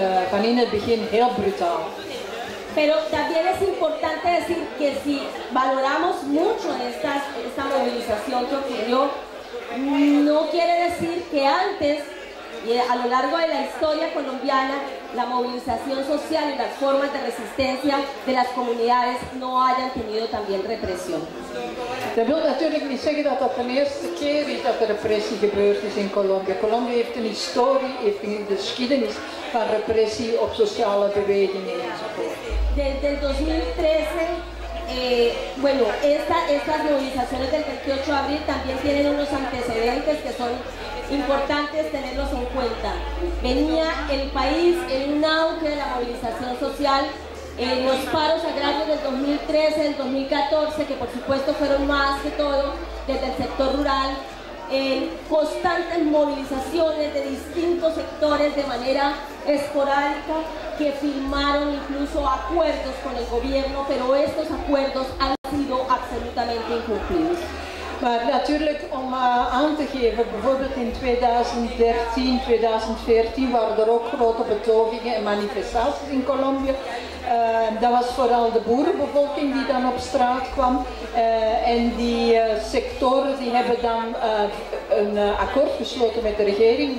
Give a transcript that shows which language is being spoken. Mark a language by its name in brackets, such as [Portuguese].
[Dutch] Van in het begin heel brutaal. [Spanish] Pero también es importante decir que si valoramos mucho esta movilización que ocurrió, no quiere decir que antes y a lo largo de la historia colombiana la movilización social y las formas de resistencia de las comunidades no hayan tenido también represión. [Dutch] Dat wil natuurlijk niet zeggen dat dat de eerste keer is dat er repressie gebeurd is in Colombia. Colombia heeft een historie, heeft een geschiedenis van repressie op sociale bewegingen enzovoort. [Spanish] Desde el 2013, bueno, estas movilizaciones del 28 de abril también tienen unos antecedentes que son importantes tenerlos en cuenta. Venía el país en un auge de la movilización social, los paros agrarios del 2013, del 2014, que por supuesto fueron más que todo desde el sector rural, en constantes movilizaciones de distintos sectores de manera esporádica, que firmaron incluso acuerdos con el gobierno, pero estos acuerdos han sido absolutamente incumplidos. [Dutch] Maar natuurlijk, om aan te geven, bijvoorbeeld in 2013, 2014 waren er ook grote betogingen en manifestaties in Colombia. Dat was vooral de boerenbevolking die dan op straat kwam. En die sectoren die hebben dan een akkoord gesloten met de regering.